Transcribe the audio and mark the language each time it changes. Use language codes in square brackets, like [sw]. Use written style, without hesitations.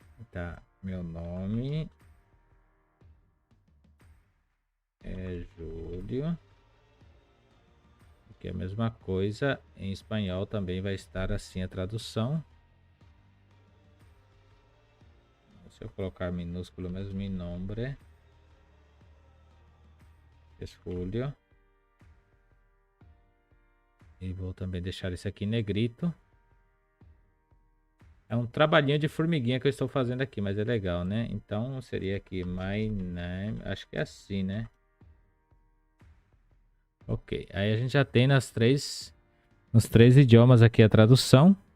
[pt] Tá, meu nome é Júlio. Que é a mesma coisa, em espanhol também vai estar assim a tradução. Se eu colocar minúsculo mesmo, [es] mi nombre es Julio. [pt] E vou também deixar isso aqui em negrito. É um trabalhinho de formiguinha que eu estou fazendo aqui, mas é legal, né? Então seria aqui [en] my name, [pt] acho que é assim, né? Ok, aí a gente já tem nos três idiomas aqui a tradução.